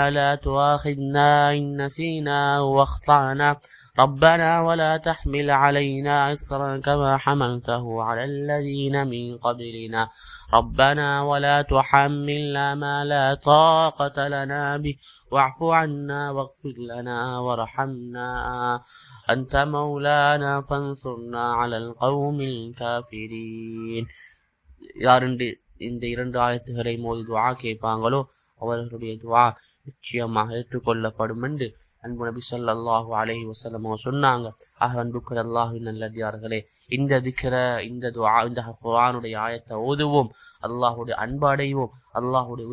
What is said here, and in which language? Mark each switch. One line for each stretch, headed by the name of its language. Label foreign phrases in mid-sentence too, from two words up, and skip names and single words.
Arabic: لا تؤاخذنا إن نسينا واخطأنا ربنا ولا تحمل علينا إصرا كما حملته على الذين من قبلنا ربنا ولا تحملنا ما لا طاقة لنا به واعف عنا واغفر لنا وارحمنا أنت مولانا فانصرنا على القوم الكافرين.
Tamil: யார் இந்த 2 ஆயத்துகளை மோதி துஆ கேட்பாங்களோ அவர்களுடைய துஆ நிச்சயமாக ஏற்றுக்கொள்ளப்படும் என்று அன்பு நபி
Arabic: صلى الله عليه وسلم
Tamil: சொன்னாங்க. அன்புக்குரிய அல்லாஹ்வின் நல்லடியார்களே, இந்த திக்ர, இந்த துஆ, இந்த குர்ஆனுடைய ஆயத்தை ஓதுவோம், அல்லாஹ்வுடைய அன்பு அடைவோம், அல்லாஹ்வுடைய